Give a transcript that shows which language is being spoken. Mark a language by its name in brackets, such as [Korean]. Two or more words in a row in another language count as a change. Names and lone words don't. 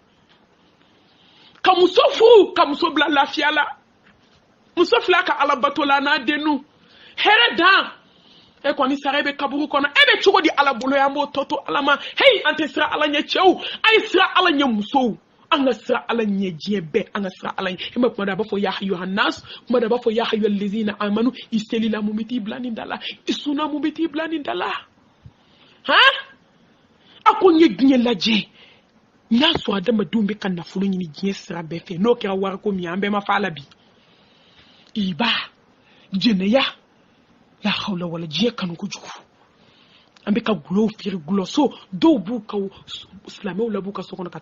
[Bambara] ka muso furu ka muso bila lafiya la muso fila ka ala bato la n'a dennu hɛrɛ dan e kɔni sara e bɛ kaburu kɔnɔ e bɛ cogo di ala bolo yan b'o tɔ to ala ma hey an tɛ sira ala ɲɛ cɛw a ye sira ala ɲɛ musow an ka sira ala ɲɛ diɲɛ bɛɛ an ka sira ala ɲɛ e ma kuma da a b'a fɔ [Arabic] يا أيها الناس [Bambara] kuma da a b'a fɔ [Arabic] يا أيها الذين آمنوا [Bambara] i selila mun bɛ t'i bila nin da la i sunna mun bɛ t'i bila nin da la a ko n ye diɲɛ lajɛ n'a sɔrɔ adamadenw bɛ ka nafolo ɲini diɲɛ sira bɛɛ fɛ n'o kɛra wariko min an bɛɛ ma fa la bi iba jɛnɛya la hawla wala diɲɛ kanu kojugu an bɛ ka gulo feere gulɔso dɔw b'u ka silamɛw la b'u ka so kɔnɔ ka